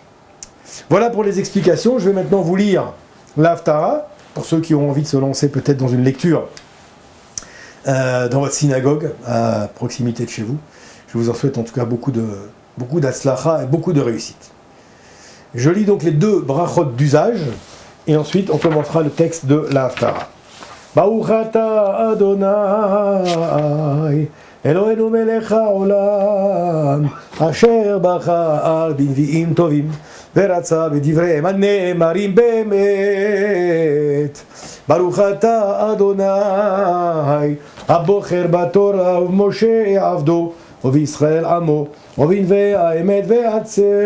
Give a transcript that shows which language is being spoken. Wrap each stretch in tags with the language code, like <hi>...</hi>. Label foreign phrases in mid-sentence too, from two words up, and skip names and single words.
<fr>Voilà pour les explications. Je vais maintenant vous lire l'Haftara, pour ceux qui ont envie de se lancer peut-être dans une lecture dans votre synagogue, à proximité de chez vous. Je vous en souhaite en tout cas beaucoup d'atzlacha et beaucoup de réussite. Je lis donc les deux brachot d'usage, et ensuite on commencera le texte de la Haftara.</fr> <he>ברוך אתה אדני אלהינו מלך העולם אשר בחר בנביאים טובים ורצה בדבריהם הנאמרים באמת. ברוך אתה אדוני הבוחר בתורה ובמשה עבדו ובישראל עמו ובנביאי האמת והצדק.</he>